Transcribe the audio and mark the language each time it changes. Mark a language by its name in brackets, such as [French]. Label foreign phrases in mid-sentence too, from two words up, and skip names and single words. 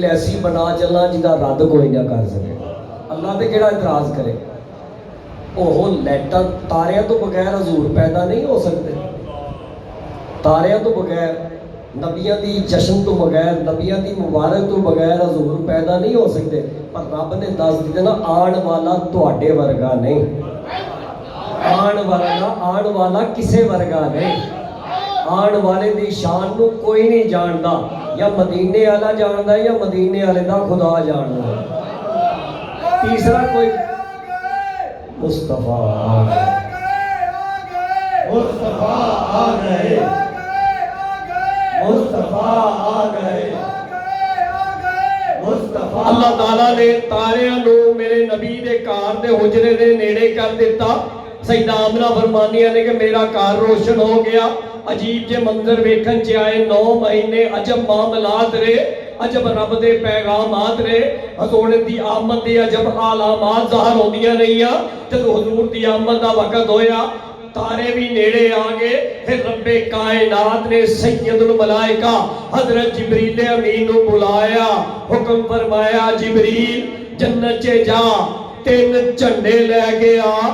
[Punjabi] ایسی بنا چلا جدا رد کوئی نہ کر سکے اللہ تے کیڑا اعتراض کرے اوہ لیٹاں تاریاں تو بغیر حضور پیدا نہیں ہو سکتے تاریاں تو بغیر نبیاں دی جشن تو بغیر نبیاں دی مبارک تو بغیر حضور پیدا نہیں ہو سکتے پر رب نے دس دیتے نا آن والا تواڈے ورگا نہیں آن والا کسے ورگا نہیں آن والے دی شان نو کوئی نہیں جاندا یا مدینے والا جاندا یا مدینے والے دا خدا جاندا تیسرا کوئی مصطفیٰ آ گئے مصطفیٰ آ گئے مصطفیٰ آ گئے مصطفیٰ اللہ تعالیٰ نے تاریاں نو میرے نبی دے کار دے حجرے دے نیڑے کر دیتا سیدہ آمنہ فرماندیاں نے کہ میرا کار روشن ہو گیا عجیب جے منظر ویکھن چ آئے 9 مہینے عجب معاملات رہے عجب رب دے پیغامات رہے حضور دی آمد دی عجب علامات ظاہر ہوندیاں رہیاں جب حضور دی آمد دا وقت ہویا تارے بھی نیڑے آگے پھر رب کائنات نے سید الملائکہ حضرت جبریل امین کو بلایا حکم فرمایا جبریل جنت چے جا 3 جھنڈے لے گیا